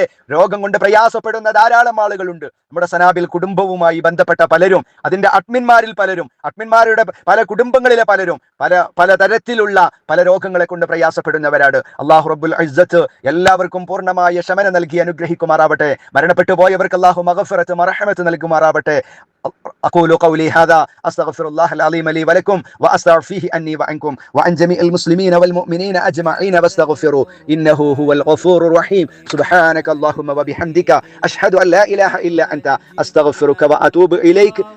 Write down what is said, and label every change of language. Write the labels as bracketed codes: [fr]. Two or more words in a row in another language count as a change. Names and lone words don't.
[ml] രോഗം കൊണ്ട് പ്രയാസപ്പെടുന്ന ധാരാളം ആളുകളുണ്ട്. നമ്മുടെ സനാബിൽ കുടുംബവുമായി ബന്ധപ്പെട്ട പലരും, അതിന്റെ അഡ്മിന്മാരിൽ പലരും, അഡ്മിന്മാരുടെ പല കുടുംബങ്ങളിലെ പലരും പല തരത്തിലുള്ള പല രോഗങ്ങളെ കൊണ്ട് പ്രയാസപ്പെടുന്നവരാണ്. അള്ളാഹു റബ്ബുൽ ഇസ്സത്ത് എല്ലാവർക്കും പൂർണ്ണമായ ശമനം നൽകി അനുഗ്രഹിക്കുമാറാവട്ടെ. മരണപ്പെട്ടു പോയവർക്ക് അള്ളാഹു മഗ്ഫിറത്ത് മർഹമത്ത് നൽകുമാറാവട്ടെ. [ar] أقول قولي هذا أستغفر الله العظيم لي ولكم وأستغفر فيه أني وعنكم وعن جميع المسلمين والمؤمنين أجمعين واستغفروا إنه هو الغفور الرحيم. سبحانك اللهم وبحمدك أشهد أن لا إله إلا أنت أستغفرك وأتوب إليك.